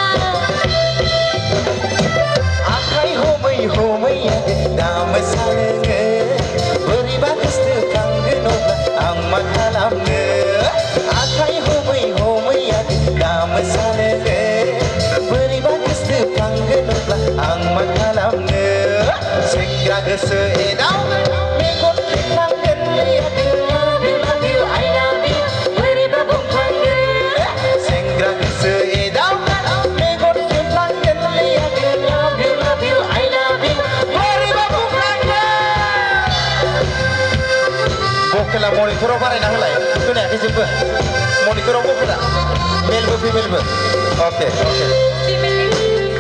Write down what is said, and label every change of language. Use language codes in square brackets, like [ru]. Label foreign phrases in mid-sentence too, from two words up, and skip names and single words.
[brx] आखाइ हमै हमै दा मोसानो बोरैबा गोसोखांगोन अब्ला आं मा खालामनो आखाइ हमै हमै दा मोसानो बोरैबा गोसोखांगोन अब्ला आं मा खालामनो सेंग्रा गोसो एदावबाय मेगन खेबलांगोन [en] love you I love you [brx] बोरैबा बुंफ्लांगोन सेंग्रा गोसो एदावबाय मेगन खेबलांगोन [en] love you I love you [brx] बोरैबा बुंफ्लांगोन बकेला मनिटराव बारायना होलाय खोनायाखै जेबो मनिटराव बकेला मेलबो फिमेलबो अके Female